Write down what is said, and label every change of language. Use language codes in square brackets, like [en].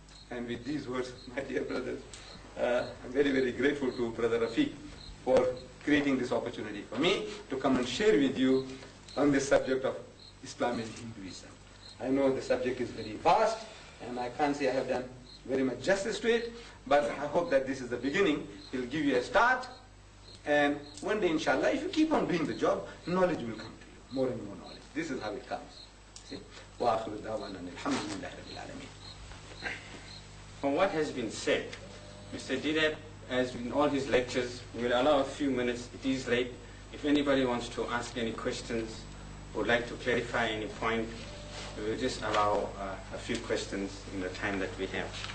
[en] And with these words, my dear brothers, I'm very, very grateful to Brother Rafiq for creating this opportunity for me to come and share with you on this subject of Islam and Hinduism. I know the subject is very vast, and I can't say I have done very much justice to it, but I hope that this is the beginning. He'll give you a start, and one day, inshallah, if you keep on doing the job, knowledge will come to you, more and more knowledge. This is how it comes. See? [ar] وآخر دعوانا الحمد لله رب العالمين. [en] From what has been said, Mr. Deedat, as in all his lectures, we'll allow a few minutes. It is late. If anybody wants to ask any questions, would like to clarify any point, we will just allow a few questions in the time that we have.